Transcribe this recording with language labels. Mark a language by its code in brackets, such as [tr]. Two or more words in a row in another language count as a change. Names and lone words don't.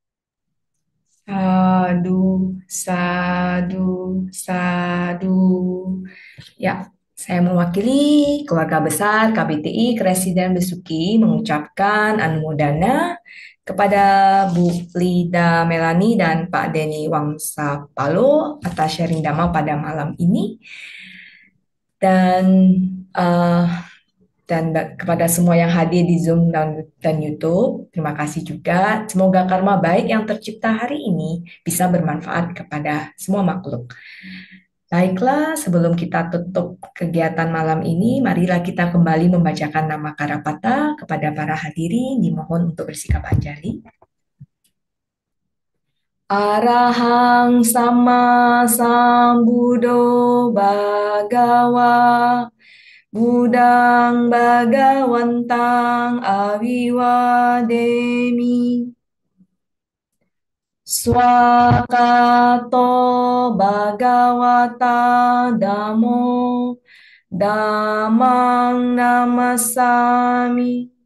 [pi] Sadu, sadu, sadu. [id] Ya, saya mewakili keluarga besar KBTI Kresiden Besuki mengucapkan anumodana kepada Bu Lida Melani dan Pak Denny Wangsapalo atas sharing Dhamma pada malam ini. Dan eh, kepada semua yang hadir di Zoom dan YouTube, terima kasih juga. Semoga karma baik yang tercipta hari ini bisa bermanfaat kepada semua makhluk. Baiklah, sebelum kita tutup kegiatan malam ini, marilah kita kembali membacakan nama Karapata kepada para hadirin. Dimohon untuk bersikap anjali. [pi] Arahang sama sambudo bhagawa Budang Bhagawantang Aviwademi Swakato Bhagavata Dhammo Dhammang Namasami.